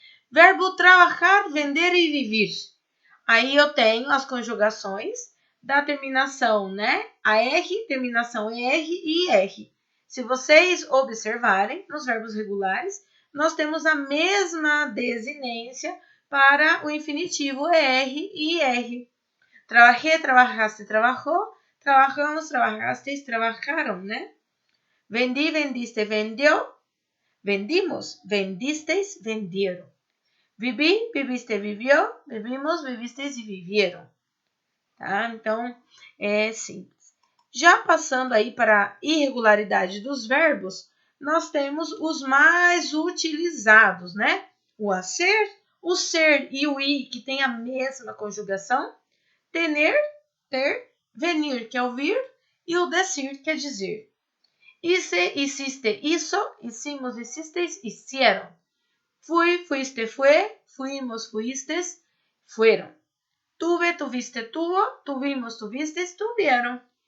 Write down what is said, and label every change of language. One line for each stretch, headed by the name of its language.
Portuguese: Verbo trabalhar, vender e viver. Aí eu tenho as conjugações da terminação, A R, terminação em R e R. Se vocês observarem, nos verbos regulares, nós temos a mesma desinência para o infinitivo R e R.
Spanish: Trabajé, trabajaste, trabajó, trabajamos, trabajasteis, trabajaron, Vendi, vendiste, vendió, vendimos, vendisteis, vendieron. Vivi, viviste, vivió, vivimos, vivisteis e vivieron.
Portuguese: Tá? Então, é simples. Já passando aí para a irregularidade dos verbos, nós temos os mais utilizados, O a ser, o ser e o ir, que tem a mesma conjugação. Tener, ter, venir, que é ouvir, e o decir, que é dizer.
Spanish: Hice, hiciste, hizo, hicimos, hicisteis, hicieron. Fui, fuiste, fue, fuimos, fuistes, fueron. Tuve, tuviste, tuvo, tuvimos, tuvistes, tuvieron.